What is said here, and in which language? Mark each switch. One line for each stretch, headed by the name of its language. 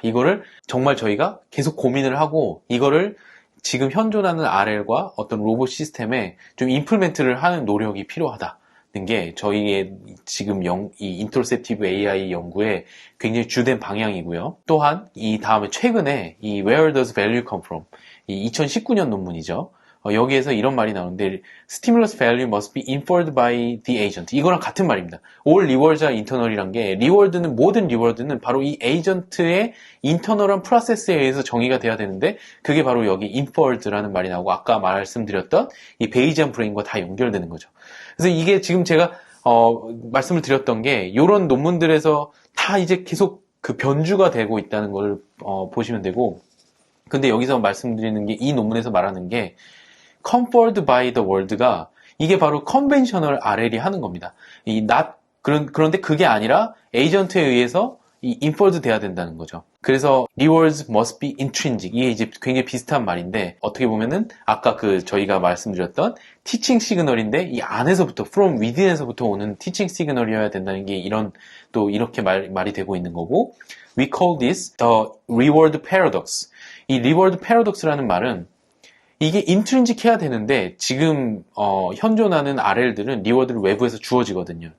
Korean: 이거를 정말 저희가 계속 고민을 하고 이거를 지금 현존하는 RL과 어떤 로봇 시스템에 좀 임플멘트를 하는 노력이 필요하다는 게 저희의 지금 이 인터셉티브 AI 연구의 굉장히 주된 방향이고요. 또한 이 다음에 최근에 이
English: Where does value come from?
Korean: 이 2019년 논문이죠. 여기에서 이런 말이 나오는데
English: Stimulus value must be inferred by the agent.
Korean: 이거랑 같은 말입니다.
English: All rewards are internal
Korean: 이란 게 모든 리워드는 바로 이 에이전트의 인터널한 프로세스에 의해서 정의가 돼야 되는데, 그게 바로 여기 inferred라는 말이 나오고 아까 말씀드렸던 이 베이지안 브레인과 다 연결되는 거죠. 그래서 이게 지금 제가 말씀을 드렸던 게 이런 논문들에서 다 이제 계속 그 변주가 되고 있다는 걸 보시면 되고, 근데 여기서 말씀드리는 게 이 논문에서 말하는 게
English: conferred by the world
Korean: 가 이게 바로 conventional RL이 하는 겁니다. 그런데 그게 아니라 에이전트에 의해서 이 inferred 돼야 된다는 거죠.
English: 그래서 rewards must be intrinsic.
Korean: 이게 이제 굉장히 비슷한 말인데, 어떻게 보면은 아까 저희가 말씀드렸던 teaching signal인데 이 안에서부터 from within에서부터 오는 teaching signal이어야 된다는 게 또 이렇게 말이 되고 있는 거고,
English: we call this the reward paradox.
Korean: 이 reward paradox라는 말은 이게 인트린직해야 되는데 지금 현존하는 RL들은 리워드를 외부에서 주어지거든요.